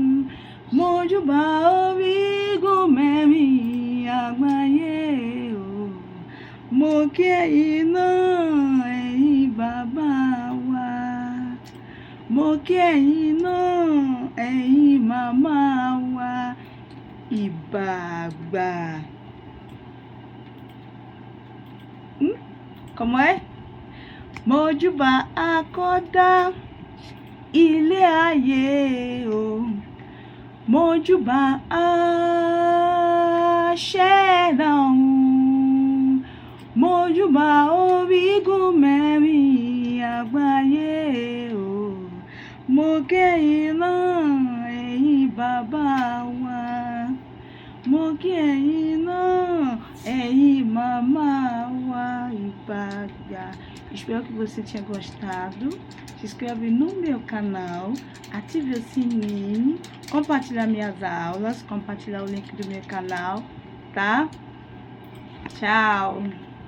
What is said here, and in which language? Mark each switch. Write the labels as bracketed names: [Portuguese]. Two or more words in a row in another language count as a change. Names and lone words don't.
[Yoruba] Mojúbà orígun mẹ́rin àgbáyé o. Mo kí ẹ̀yin náà, ẹ̀yin bàbá wa. Mo kí ẹ̀yin náà, ẹ̀yin màmá wa. Ìbàgbà. [Portuguese] Como é? [Yoruba] Mojúbà akọ́dá ilé ayé o. Mojúbà aṣẹ̀dá ọ̀run. Mojúbà orígun mẹ́rin àgbáyé o. Mo kí ẹ̀yin náà, ẹ̀yin bàbá wa. Mo kí ẹ̀yin náà, ẹ̀yin màmá wa. Ìbàgbà. [Portuguese] Espero que você tenha gostado. Se inscreve no meu canal, ative o sininho, compartilhar minhas aulas, compartilhar o link do meu canal, tá? Tchau!